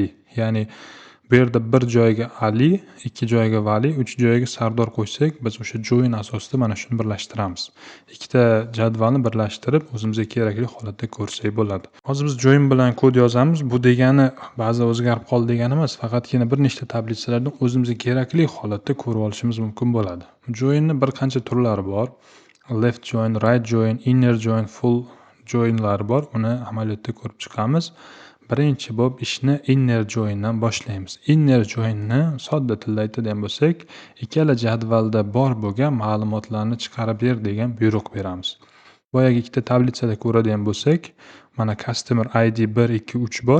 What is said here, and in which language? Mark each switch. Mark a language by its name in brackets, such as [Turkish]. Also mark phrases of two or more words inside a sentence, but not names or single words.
[Uzbek] Ya'ni bu yerda bir joyga Ali, ikki joyga Vali, uch joyga Sardor qo'ysak, biz o'sha join asosida mana shuni birlashtiramiz. Ikkita jadvalni birlashtirib, o'zimizga kerakli holatda ko'rsak bo'ladi. Hozir biz join bilan kod yozamiz. Bu degani ba'zi o'zgarib qoldi degani emas, faqatgina bir nechta tablitsalardan o'zimizga kerakli holatda ko'rib olishimiz mumkin bo'ladi. Joinni bir qancha turlari bor. [English] Left join, right join, inner join, full joinlar bor. [Uzbek] Uni amaliyotda ko'rib chiqamiz. Birinchi bo'lib ishni [English] inner joindan [Uzbek] boshlaymiz. [English] Inner joinni [Uzbek] sodda tilda aytadigan bo'lsak, ikkala jadvalda bor bo'lgan ma'lumotlarni chiqarib ber degan buyruq beramiz. Boyagi ikkita tablitsada ko'radigan bo'lsak, mana [English] customer ID [Uzbek] 1, 2, 3 bor.